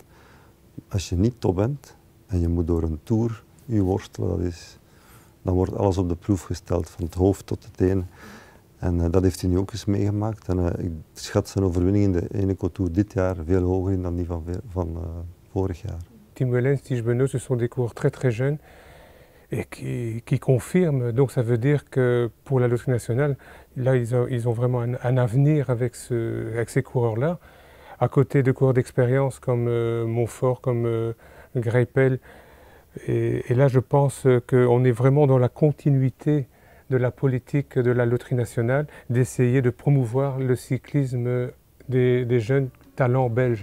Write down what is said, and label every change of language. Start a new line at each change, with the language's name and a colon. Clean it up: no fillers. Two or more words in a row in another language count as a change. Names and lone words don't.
Dutch: Als je niet top bent en je moet door een tour je worstelen, dan wordt alles op de proef gesteld, van het hoofd tot de tenen. En dat heeft hij nu ook eens meegemaakt. En ik schat zijn overwinning in de Eneco Tour dit jaar veel hoger in dan die van vorig jaar. Tim Wellens, Tige Benoot,
French: ce sont des coureurs très jeunes et qui confirment. Donc ça veut dire que pour la loterie nationale, là ils ont vraiment un avenir avec ces coureurs-là. À côté de coureurs d'expérience comme Montfort, comme Greipel. Et là je pense qu'on est vraiment dans la continuité de la politique de la loterie nationale, d'essayer de promouvoir le cyclisme des jeunes talents belges.